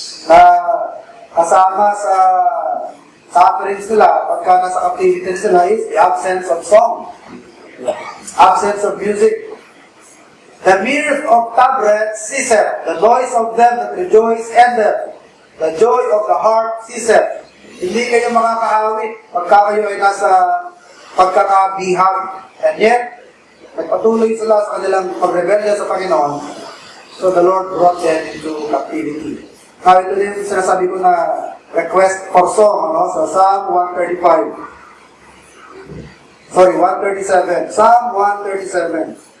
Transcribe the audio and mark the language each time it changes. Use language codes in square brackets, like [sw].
[tl] Na kasama sa sufferings nila, pagka nasa captivity sila [en] is the absence of song. Absence of music. The mirth of tabret ceaseth, the noise of them that rejoice endeth, the joy of the heart ceaseth. [tl] Hindi kayo makakaawit pagka kayo ay nasa pagkakabihag. [en] And yet, [tl] nagpatuloy sila sa kanilang pagrebelya sa Panginoon. [en] So the Lord brought them into captivity. [tl] Now, ito din sinasabi ko na [en] request for song, [tl] ano, sa Psalm 135. [en] Sorry, 137. Psalm 137.